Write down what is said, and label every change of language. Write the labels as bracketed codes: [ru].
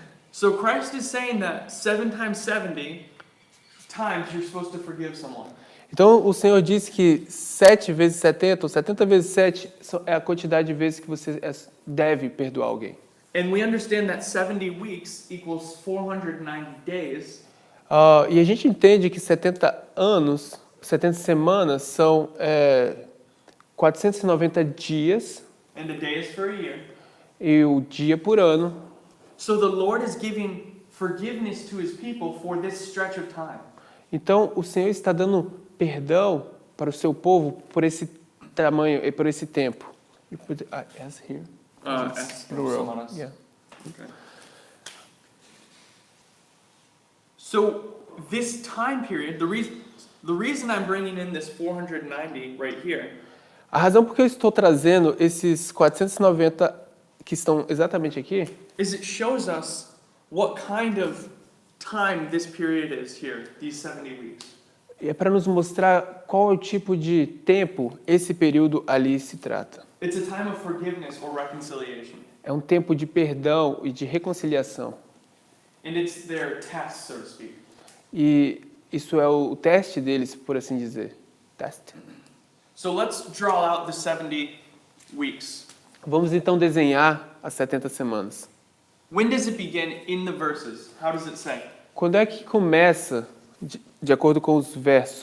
[en] So Christ is saying that 7 times 70 times you're supposed to forgive someone. [pt] Então, o Senhor disse que 7 vezes 70, ou 70 vezes 7, é a quantidade de vezes que você deve perdoar alguém. [en] And we understand that 70 weeks equals 490 days. [pt] E a gente entende que 70 anos, 70 semanas são 490 dias, [en] And the day is for a year. [pt] e o dia por ano. [en] So the Lord is giving forgiveness to his people for this stretch of time. [pt] Então, o Senhor está dando perdão para o seu povo por esse tamanho e por esse tempo. [en] You put S here? S, Plural. [pt] semanas. [en] Yeah. Okay. So this time period, the reason I'm bringing in this 490 right here [pt] A razão por que eu estou trazendo esses 490 que estão exatamente aqui [en] is it shows us what kind of time this period is here, these 70 weeks. [pt] é para nos mostrar qual é o tipo de tempo esse período ali se trata. [en] It's a time of forgiveness or reconciliation. [pt] É um tempo de perdão e de reconciliação. [en] And it's their test, so to speak. [pt] E isso é o teste deles, por assim dizer. Teste. [en] So let's draw out the 70 weeks. [pt] Vamos então desenhar as 70 semanas. [en] When does it begin in the verses? How does it say? [pt] Quando é que começa, de acordo com os versos?